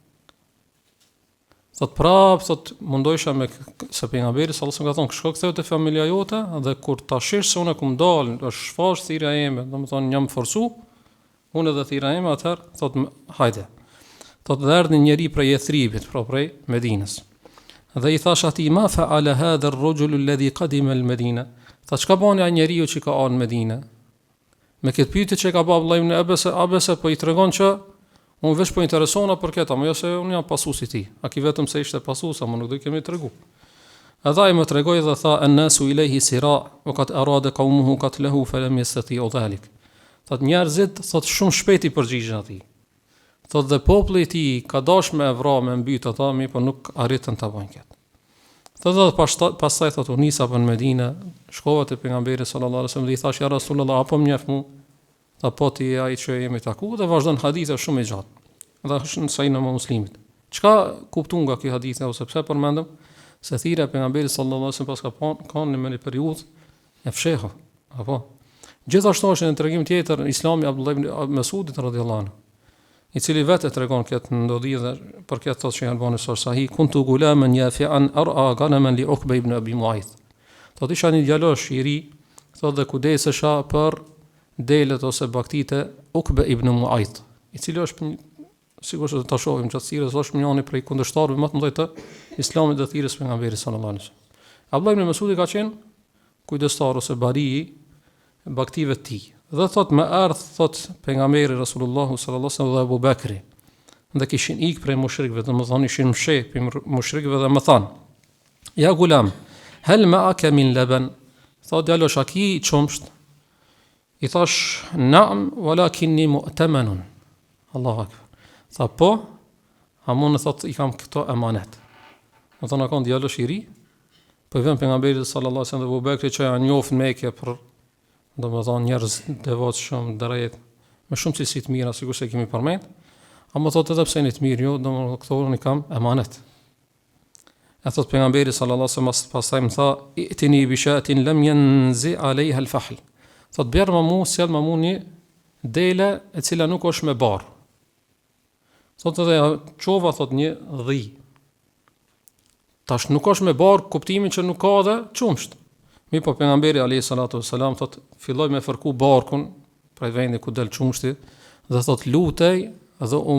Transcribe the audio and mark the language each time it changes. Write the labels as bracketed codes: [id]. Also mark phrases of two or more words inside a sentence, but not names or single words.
[sq] Thot prap thot mundojsha me se pejgamberi [ar] صلى الله عليه وسلم [sq] ka thonë shko ktheu te familja jote dhe kur ta shish se unë kum dal, është shfash thirrja ime, domethënë jam forcu, unë edhe thirrja ime atëherë thot hajde. Thot dhe erdhi një njeri prej Ethribit, prej Medinës. Dhe i thash atij: [ar] "ما فعل هذا الرجل الذي قدم المدينة?" [sq] Tha çka bën ai njeriu që ka ardhur në Medinë? Me këtë pyetje që ka bë Abdullah ibn Abasa po i tregon që unë veç po interesona për këtë, më jo se unë jam pasuesi i tij. A ki vetëm se ishte pasues, ama nuk do i kemi tregu. Edhe ai më tregoi dhe tha: [ar] "الناس إليه سراع وقد أراد قومه قتله فلم يستطيعوا ذلك." [sq] Thot njerëzit thot shumë shpejt i përgjigjen atij. Thot dhe populli i tij ka dashur me vrarë me mbyt ata, mi po nuk arritën ta bëjnë këtë. Thot dhe pastaj thot u nisa për në Medinë, shkova te pejgamberi [ar] صلى الله عليه وسلم [sq] dhe i thash: [ar] "يا رسول الله, [sq] apo më njeh mua?" Tha: "Po ti ai që jemi taku", dhe vazhdon hadithe shumë i gjatë. Dhe është në Sahih Muslimit. Çka kuptuan nga ky hadith ose pse përmendëm se thirrja e pejgamberit [ar] صلى الله عليه وسلم [sq] pas ka në një periudhë e fshehur, apo Gjithashtu është në tregim tjetër Islami Abdullah ibn Mesudit [ar] رضي الله عنه, [sq] i cili vetë tregon këtë ndodhi dhe për këtë thotë që Albani sahih, [ar] كنت غلاما يافعا أرعى غنما لعقبة بن أبي معيط. [sq] Thotë isha një djalosh i ri, thotë dhe kujdesesha për delet ose baktitë Uqba ibn Mu'ayth, i cili është sigurisht do ta shohim gjatësisht, është njëri prej kundërshtarëve më të mëdhenj të Islamit dhe thirrjes pejgamberit [ar] صلى الله عليه وسلم. [sq] Abdullah ibn Mesudi ka qenë kujdestar ose bari baktive të tij. Dhe thot më ardh thot pejgamberi Rasulullahu [ar] صلى الله عليه وسلم [sq] dhe Abu Bakri. Dhe kishin ikë prej mushrikëve, domethënë ishin msheh prej mushrikëve dhe më than: [ar] "يا غلام هل معك من لبن?" [sq] Thot djalosh, a ki çumsht? I thash: [ar] "نعم ولكني مؤتمن." الله أكبر. [sq] Tha po, a mund të thot i kam këto emanet. Do thonë ka djalosh i ri, po i vjen pejgamberi [ar] صلى الله عليه وسلم [sq] dhe Abu Bakri që janë njoftë me Mekë për domethënë njerëz devotshëm, drejt, me shumë cilësi të mira, sikur se kemi përmend. Ama thotë edhe pse jeni të mirë, jo, domethënë këto unë kam emanet. E thot pejgamberi [ar] صلى الله عليه وسلم [sq] pastaj më tha: [ar] "ائتني بشاة لم ينز عليها الفحل." [sq] Thot bjerë më mu, sjell më mu një dele e cila nuk është me barë. Thot edhe çova thot një dhi. Tash nuk është me barë kuptimin që nuk ka dhe çumsht. Mi po pejgamberi [ar] عليه الصلاة والسلام [sq] thot filloi me fërku barkun prej vendit ku del çumshti dhe thot lutej dhe u